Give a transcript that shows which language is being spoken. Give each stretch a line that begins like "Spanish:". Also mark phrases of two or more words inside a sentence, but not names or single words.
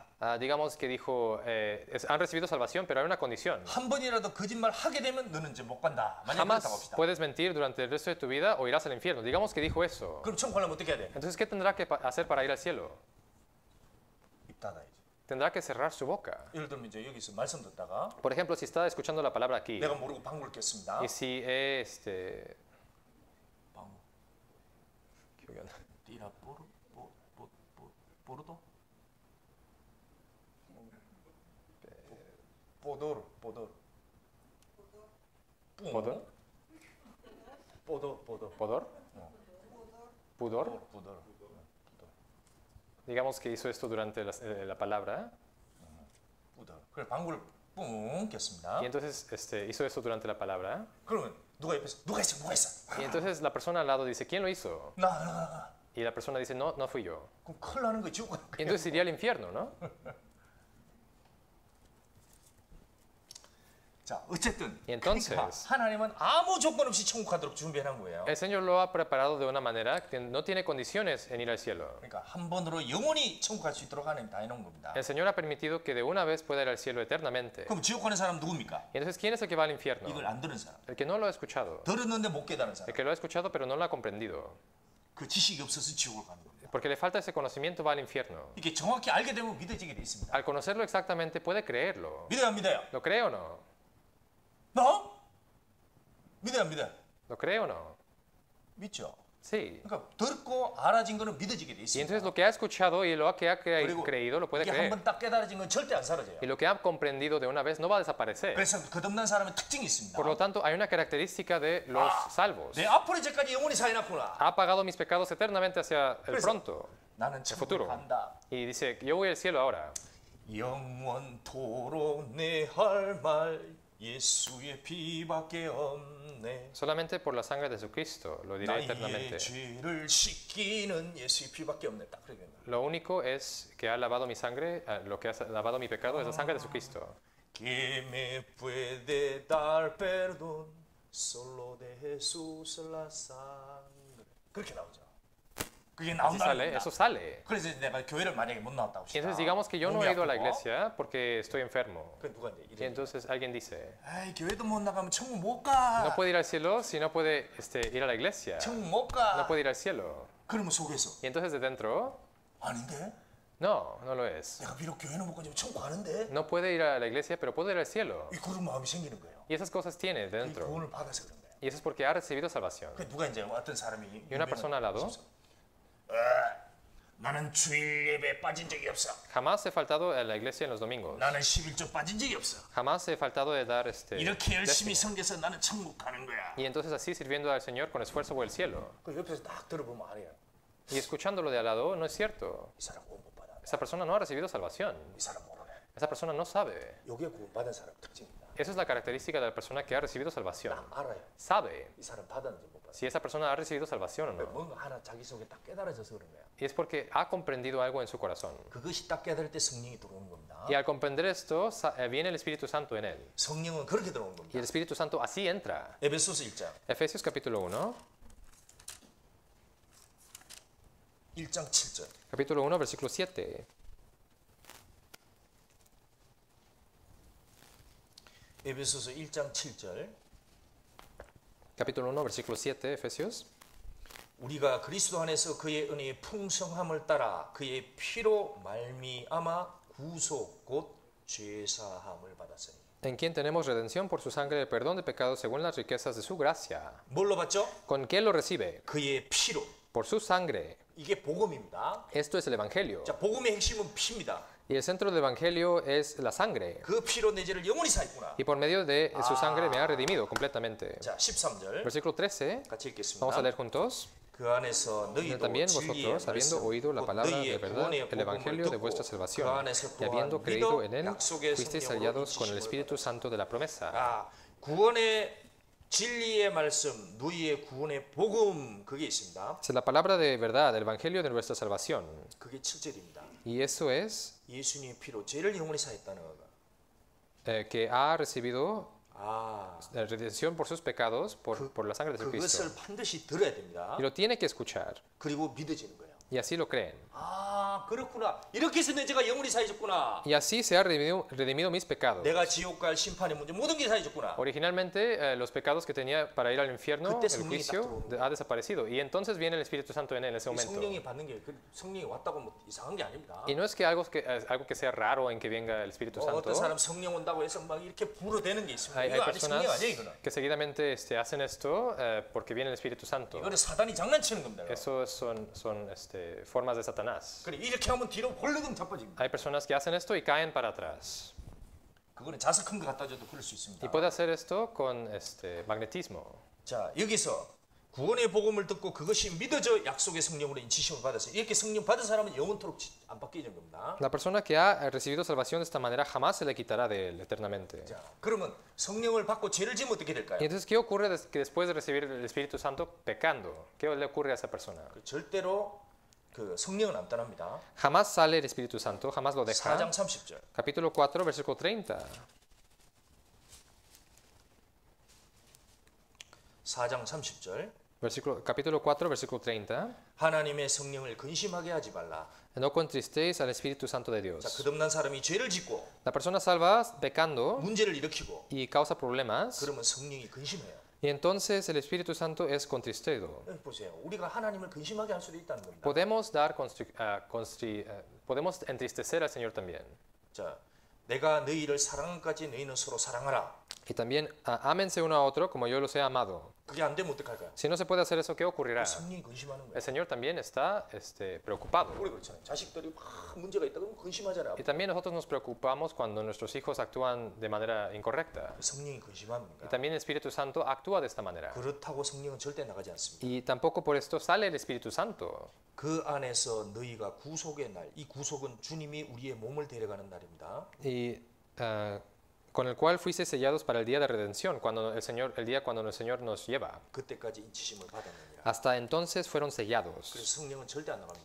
Spanish: digamos que dijo, han recibido salvación, pero hay una condición.
Korean: 한 번이라도 거짓말 하게 되면 너는 이제 못 간다. 만약에 그렇다고
Spanish: Jamás
Korean: 합시다.
Spanish: puedes mentir durante el resto de tu vida o irás al infierno. Digamos que dijo eso.
Korean: 그럼 천국 가려면 어떻게 해야 돼?
Spanish: Entonces, ¿qué tendrá que hacer para ir al cielo?
Korean: 입 닫아야지.
Spanish: Tendrá que cerrar su boca.
Korean: 예를 들면 이제 여기서 말씀 듣다가
Spanish: Por ejemplo, si está escuchando la palabra aquí
Korean: 내가 모르고 방구를 꼈습니다.
Spanish: y si
Korean: 방구. 기억이 안 나. 띠라 뽀르도? 뽀도르. ¿Podor? 뽀도. ¿Podor? ¿Pudor? 뽀도르.
Spanish: Digamos que hizo esto durante la palabra 뽀도르.
Korean: 그래 방구를 뿡 꼈습니다.
Spanish: y entonces hizo esto durante la palabra
Korean: 그러면 누가 옆에서 누가 했어?
Spanish: y entonces la persona al lado dice, ¿quién lo hizo?
Korean: 나.
Spanish: Y la persona dice, no, no fui yo.
Korean: 그럼 큰일 나는 거 지옥 가는
Spanish: Y entonces iría al infierno, ¿no?
Korean: 자, 어쨌든
Spanish: Y entonces,
Korean: 그러니까 하나님은 아무 조건 없이 천국 가도록 준비해 놓은 거예요.
Spanish: el Señor lo ha preparado de una manera que no tiene condiciones en ir al cielo.
Korean: 그러니까 한 번으로 영원히 천국 갈 수 있도록 하나님 다 해놓은 겁니다.
Spanish: El Señor ha permitido que de una vez pueda ir al cielo eternamente.
Korean: 그럼 지옥 가는 사람 누굽니까?
Spanish: Y entonces, ¿quién es el que va al infierno?
Korean: 이걸 안 들은 사람.
Spanish: El que no lo ha escuchado.
Korean: 들었는데 못 깨달은 사람.
Spanish: El que lo ha escuchado pero no lo ha comprendido.
Korean: 그 지식이 없어서 지옥을 가는 겁니다.
Spanish: Porque le falta ese conocimiento, va al infierno.
Korean: 이게 정확히 알게 되면 믿어지게 돼 있습니다.
Spanish: Al conocerlo exactamente puede creerlo.
Korean: 믿어요, 안 믿어요?
Spanish: ¿Lo cree o no?
Korean: 너? 믿어요, 안 믿어요?
Spanish: ¿Lo cree o no?
Korean: 믿죠.
Spanish: Sí.
Korean: 그러니까 듣고 알아진 거는 믿어지게 돼
Spanish: Y
Korean: 있습니다.
Spanish: entonces lo que ha escuchado y lo que ha
Korean: 그리고
Spanish: creído lo puede
Korean: 이게
Spanish: creer.
Korean: 한번 딱 깨달아진 건 절대 안 사라져요.
Spanish: Y lo que ha comprendido de una vez no va a desaparecer.
Korean: 그래서 거듭난 사람의 특징이 있습니다.
Spanish: Por lo tanto, hay una característica de los salvos.
Korean: 내 앞으로 이제까지 영원히 사해놨구나.
Spanish: Ha pagado mis pecados eternamente hacia el pronto.
Korean: 나는
Spanish: futuro.
Korean: 천국 간다.
Spanish: Y dice, yo voy al cielo ahora.
Korean: 영원토록 내 할 말 예수의 피밖에 없네.
Spanish: Solamente por la sangre de Jesucristo lo diré eternamente.
Korean: 나의 죄를 씻기는 예수의 피밖에 없네. 딱 그러겠네.
Spanish: Lo único es que ha lavado mi sangre, lo que ha lavado mi pecado es la sangre de Jesucristo. Que me puede dar perdón solo de Jesús la sangre.
Korean: 그렇게 나오죠. 그게
Spanish: Así
Korean: 나온다는
Spanish: sale,
Korean: 겁니다.
Spanish: eso sale.
Korean: 그래서 내가 교회를 만약에 못 나왔다고
Spanish: Y
Korean: 합시다.
Spanish: entonces digamos que yo no
Korean: 몸이
Spanish: he ido a la
Korean: 아프고.
Spanish: iglesia porque estoy enfermo.
Korean: 그 누가 이제
Spanish: Y
Korean: 이래.
Spanish: entonces alguien dice,
Korean: 아이 교회도 못 나가면 천국 못 가.
Spanish: no puede ir al cielo si no puede ir a la iglesia.
Korean: 천국 못
Spanish: No
Korean: 가.
Spanish: puede ir al cielo.
Korean: 그러면 속에서
Spanish: Y entonces de dentro,
Korean: 아닌데?
Spanish: no, no lo es.
Korean: 내가 비록 교회는 못 가지만 천국 가는데?
Spanish: No puede ir a la iglesia, pero puede ir al cielo.
Korean: 이 그런 마음이 생기는 거예요.
Spanish: Y esas cosas tiene
Korean: 이
Spanish: dentro.
Korean: 구원을 받아서 그런 거예요.
Spanish: Y eso es porque ha recibido salvación.
Korean: 그 누가 이제 어떤 사람이
Spanish: Y una persona al lado,
Korean: 나는 주일 예배 빠진 적이 없어.
Spanish: jamás he faltado a la iglesia en los domingos.
Korean: 나는 11조 빠진 적이 없어.
Spanish: Jamás he faltado de dar
Korean: 이렇게 열심히
Spanish: décimo.
Korean: 섬겨서 나는 천국 가는 거야.
Spanish: Y entonces así sirviendo al Señor con esfuerzo por el cielo.
Korean: 그 옆에서 딱 들어보면 알아요.
Spanish: Y escuchándolo de al lado, no es cierto.
Korean: 이 사람 구원 못 받아.
Spanish: Esa persona no ha recibido salvación.
Korean: 이 사람 모르네.
Spanish: Esa persona no sabe.
Korean: 요게 구원 받은 사람 특징입니다.
Spanish: Esa es la característica de la persona que ha recibido salvación.
Korean: 알아요.
Spanish: Sabe
Korean: 이 사람 받았는지 못 받았는지.
Spanish: si esa persona ha recibido salvación o no.
Korean: 뭔가 하나 자기 속에 딱 깨달아져서 그런 거야.
Spanish: Y es porque ha comprendido algo en su corazón.
Korean: 그것이 딱 깨달을 때 성령이 들어오는 겁니다.
Spanish: Y al comprender esto, viene el Espíritu Santo en él.
Korean: 성령은 그렇게 들어오는
Spanish: Y
Korean: 겁니다.
Spanish: el Espíritu Santo así entra.
Korean: 에베소서 1장.
Spanish: Efesios capítulo 1,
Korean: 1장 7절.
Spanish: capítulo 1, versículo 7.
Korean: 에베소서 1장 7절.
Spanish: Capítulo 1, versículo 7, Efesios.
Korean: 우리가 그리스도 안에서 그의 은혜의 풍성함을 따라 그의 피로 말미암아 구속 곧 죄사함을 받았으니.
Spanish: En quien tenemos redención por su sangre, el perdón de pecados según las riquezas de su gracia.
Korean: 뭘로 받죠?
Spanish: ¿Con qué lo recibe?
Korean: 그의 피로.
Spanish: Por su sangre.
Korean: 이게 복음입니다.
Spanish: Esto es el Evangelio.
Korean: 자, 복음의 핵심은 피입니다.
Spanish: Y el centro del Evangelio es la sangre.
Korean: 그 피로 내 죄를 영원히 사했구나.
Spanish: Y por medio de su sangre me ha redimido completamente.
Korean: 자, 13절.
Spanish: Versículo 13.
Korean: 같이 읽겠습니다.
Spanish: Vamos a leer juntos.
Korean: 그 안에서 너희도
Spanish: También
Korean: 진리의
Spanish: vosotros, habiendo
Korean: 말씀,
Spanish: oído la
Korean: 곧
Spanish: palabra de
Korean: 너희의
Spanish: verdad,
Korean: 구원의
Spanish: el
Korean: 복음을
Spanish: evangelio de
Korean: 듣고
Spanish: vuestra
Korean: 그
Spanish: salvación,
Korean: 안에서
Spanish: y habiendo
Korean: 또한
Spanish: creído
Korean: 믿어
Spanish: en él,
Korean: 약속의
Spanish: fuisteis
Korean: 성령으로
Spanish: sellados con el
Korean: 인치심을
Spanish: Espíritu
Korean: 받았다.
Spanish: Santo de la promesa.
Korean: 아, 구원의 진리의 말씀, 너희의 구원의 복음 그게 있습니다.
Spanish: Es la palabra de verdad, el evangelio de nuestra salvación.
Korean: 그게 7절입니다.
Spanish: Y eso es
Korean: 예수님의 피로 죄를 영원히 사했다는 거가.
Spanish: que ha recibido redención por sus pecados por la sangre de Jesucristo.
Korean: 그것을 반드시 들어야 됩니다.
Spanish: Y lo tiene que escuchar.
Korean: 그리고 믿어지는 거예요.
Spanish: Y así lo creen.
Korean: 아, 그렇구나. 이렇게 해서 내 죄가 영원히 사해졌구나.
Spanish: Y así se ha redimido mis pecados.
Korean: 내가 지옥 갈 심판의 문제 모든 게 사해졌구나.
Spanish: Originalmente los pecados que tenía para ir al infierno, el juicio ha desaparecido. Y entonces viene el Espíritu Santo en él en ese momento.
Korean: 성령이 받는 게 성령이 왔다고 뭐 이상한 게 아닙니다.
Spanish: Y no es que algo que sea raro en que venga el Espíritu Santo.
Korean: 어떤 사람 성령 온다고 해서 막 이렇게 불어대는 게 있습니다.
Spanish: Hay
Korean: 이거 아직 성령
Spanish: personas
Korean: 아니에요, 이거는.
Spanish: que seguidamente hacen esto porque viene el Espíritu Santo.
Korean: 이거는 사단이 장난치는 겁니다.
Spanish: Eso son formas de Satanás.
Korean: 그래 이렇게 하면 뒤로 벌렁 자빠집니다.
Spanish: Hay personas que hacen esto y caen para atrás.
Korean: 그거는 자석 큰 거 갖다 줘도 그럴 수 있습니다.
Spanish: Y puede hacer esto con magnetismo.
Korean: 자, 여기서 구원의 복음을 듣고 그것이 믿어져 약속의 성령으로 인치심을 받았어요. 이렇게 성령 받은 사람은 영원토록 안 바뀌는 겁니다.
Spanish: La persona que ha recibido salvación de esta manera jamás se le quitará de él eternamente.
Korean: 자, 그러면 성령을 받고 죄를 지으면 어떻게 될까요?
Spanish: Y entonces, ¿qué ocurre que después de recibir el Espíritu Santo pecando? ¿Qué le ocurre a esa persona?
Korean: 절대로 그 성령은 안 떠납니다.
Spanish: Jamás sale el Espíritu Santo, jamás lo deja.
Korean: 4장 30절.
Spanish: Capítulo 4, versículo 30.
Korean: 4장 30절.
Spanish: Capítulo 4, versículo 30.
Korean: 하나님의 성령을 근심하게 하지 말라.
Spanish: No contristéis al Espíritu Santo de
Korean: 자,
Spanish: Dios.
Korean: 거듭난 사람이 죄를 짓고
Spanish: La persona salva pecando
Korean: 문제를 일으키고
Spanish: y causa problemas.
Korean: 그러면 성령이 근심해요.
Spanish: Y entonces el Espíritu Santo es contristedo.
Korean: 보세요. 우리가 하나님을 근심하게 할 수도 있다는 겁니다.
Spanish: Podemos entristecer al Señor también.
Korean: 자, 내가 너희를 사랑까지 너희는 서로 사랑하라.
Spanish: Y también ámense uno a otro como yo los he amado.
Korean: 그게 안 되면 어떡할까요?
Spanish: Si no se puede hacer eso, ¿qué ocurrirá?
Korean: 성령이 근심하는
Spanish: El
Korean: 거예요.
Spanish: Señor también está preocupado.
Korean: 우리 그렇잖아요. 자식들이 막 문제가 있다 그러면 근심하잖아요.
Spanish: Y también nosotros nos preocupamos cuando nuestros hijos actúan de manera incorrecta.
Korean: 성령이 근심합니다.
Spanish: Y también el Espíritu Santo actúa de esta manera.
Korean: 그렇다고 성령은 절대 나가지 않습니다.
Spanish: Y tampoco por esto sale el Espíritu Santo.
Korean: 그 안에서 너희가 구속의 날, 이 구속은 주님이 우리의 몸을 데려가는 날입니다.
Spanish: Y con el cual fuisteis sellados para el día de redención, el día cuando el Señor nos lleva.
Korean: 그때까지 인치심을 받았느니라.
Spanish: Hasta entonces fueron sellados.
Korean: 그래서 성령은 절대 안 나갑니다.